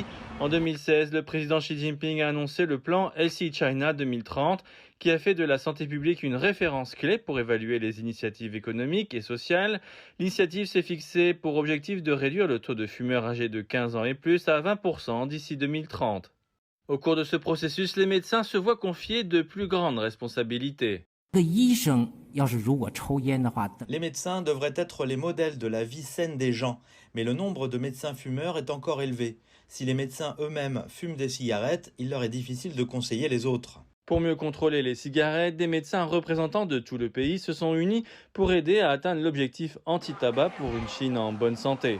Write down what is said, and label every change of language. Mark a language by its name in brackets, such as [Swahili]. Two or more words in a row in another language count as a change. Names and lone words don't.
[French] En 2016, le président Xi Jinping a annoncé le plan Healthy China 2030 qui a fait de la santé publique une référence clé pour évaluer les initiatives économiques et sociales. L'initiative s'est fixée pour objectif de réduire le taux de fumeurs âgés de 15 ans et plus à 20% d'ici 2030. Au cours de ce processus, les médecins se voient confier de plus grandes responsabilités. [Chinese] 个医生要是如果抽烟的话， [French] Les médecins devraient être les modèles de la vie saine des gens, mais le nombre de médecins fumeurs est encore élevé. Si les médecins eux-mêmes fument des cigarettes, il leur est difficile de conseiller les autres. Pour mieux contrôler les cigarettes, des médecins représentants de tout le pays se sont unis pour aider à atteindre l'objectif anti-tabac pour une Chine en bonne santé.